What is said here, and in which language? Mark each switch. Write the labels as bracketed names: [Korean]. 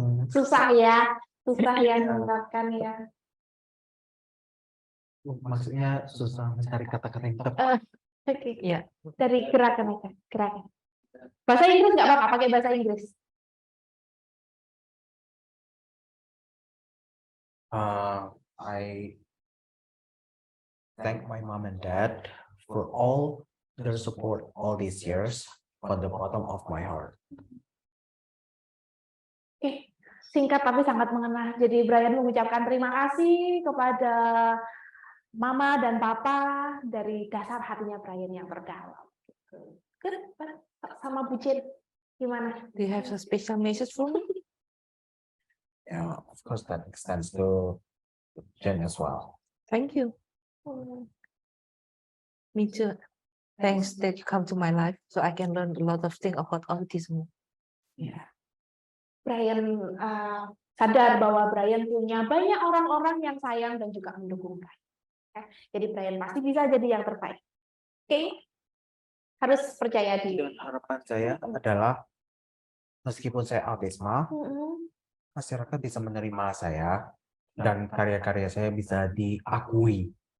[Indonesian] susah ya mengungkapkan ya. Maksudnya susah mencari kata-kata yang tepat. Oke. Ya. Dari gerakan aja, gerakan. Bahasa Inggris nggak apa-apa, pakai bahasa Inggris. [English] I thank my mom and dad for all their support all these years from the bottom of my heart. [Indonesian] Oke, singkat tapi sangat mengena. Jadi Brian mengucapkan terima kasih kepada Mama dan Papa dari dasar hatinya Brian yang terdalam. Good. Sama Bucin, gimana? [English] Do you have a special message for me? Yeah, of course that extends to Jen as well. Thank you. Me too. Thanks that you come to my life so I can learn a lot of things about autism. Yeah. [Indonesian] Brian sadar bahwa Brian punya banyak orang-orang yang sayang dan juga mendukung Brian. Jadi Brian pasti bisa jadi yang terbaik. Oke? Harus percaya diri. Dan harapan saya adalah meskipun saya autisma, masyarakat bisa menerima saya dan karya-karya saya bisa diakui.